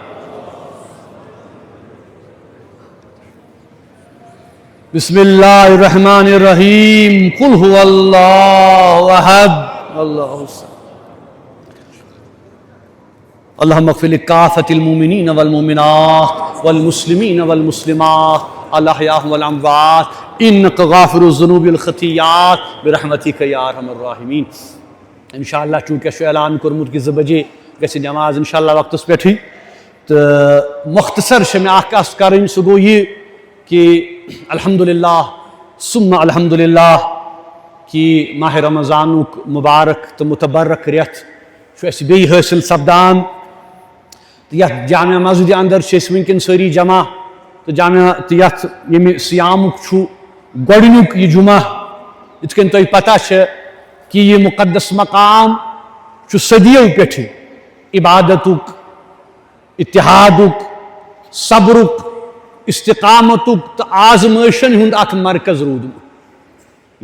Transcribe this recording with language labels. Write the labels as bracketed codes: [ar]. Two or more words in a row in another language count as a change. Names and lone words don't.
[ar] بسم اللہ الرحمن الرحیم قل هو اللہ احد اللہ اللہم اغفر لکافۃ المؤمنین والمؤمنات والمسلمین والمسلمات الاحیاء والاموات انک غافر الذنوب والخطیات برحمتک یا ارحم الراحمین. [ks] انشاءاللہ چونکہ اعلان کورمت کہ 2 بجے گژھِ نماز انشاءاللہ وقتس پٮ۪ٹھٕے تہٕ مختصر چھِ مےٚ اکھ کتھ کرٕنۍ سُہ گوٚو یہِ کہ [ar] الحمدللہ ثم الحمدللہ [ks] کہ ماہ رمضانک مبارک تو متبرک ریت چھُ بیٚیہِ حٲصِل سپدان تہٕ یتھ جامعہ مسجد اندر چھِ أسۍ وٕنکٮ۪ن سٲری جمع تہٕ جامعہ تہٕ یتھ ییٚمہِ سیامُک چھُ گۄڈنیُک یہِ جمعہ یِتھ کٔنۍ تۄہہِ پتہ چھِ کہ یہ مقدس مقام چھُ صدیو پٮ۪ٹھٕ عبادتُک اتحادُک صبرُک استقامتُک تہٕ آزمٲیشن ہُنٛد اکھ مرکز روٗدمُت.